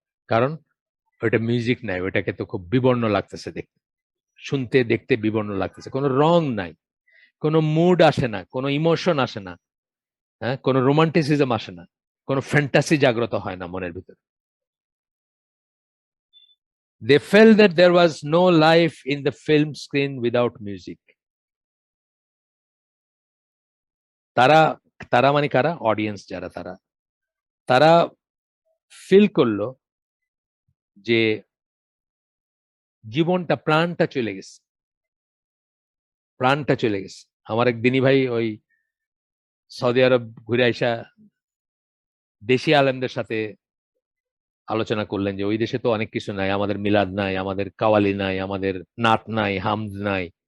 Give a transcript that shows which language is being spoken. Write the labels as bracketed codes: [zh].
[bn] কারণ ওইটা মিউজিক নাই, ওইটাকে তো খুব বিবর্ণ লাগতেছে দেখতে, শুনতে দেখতে বিবর্ণ লাগতেছে, কোনো রং নাই, কোনো মুড আসে না, কোনো ইমোশন আসে না, হ্যাঁ, কোনো রোমান্টিসিজম আসে না, কোনো ফ্যান্টাসি জাগ্রত হয় না মনের ভিতরে। [en] They felt that there was no life in the film screen without music. [bn] তারা তারা মানে কারা, অডিয়েন্স যারা, তারা তারা ফিল করলো যে জীবনটা, প্রাণটা চলে গেছে, প্রাণটা চলে গেছে। আমার এক দিনী ভাই ওই সৌদি আরব ঘুরে আইসা দেশি আলেমদের সাথে আলোচনা করলেন যে ওই দেশে তো অনেক কিছু নাই, আমাদের মিলাদ নাই, আমাদের কাওয়ালি নাই, আমাদের নাত নাই, হামদ নাই।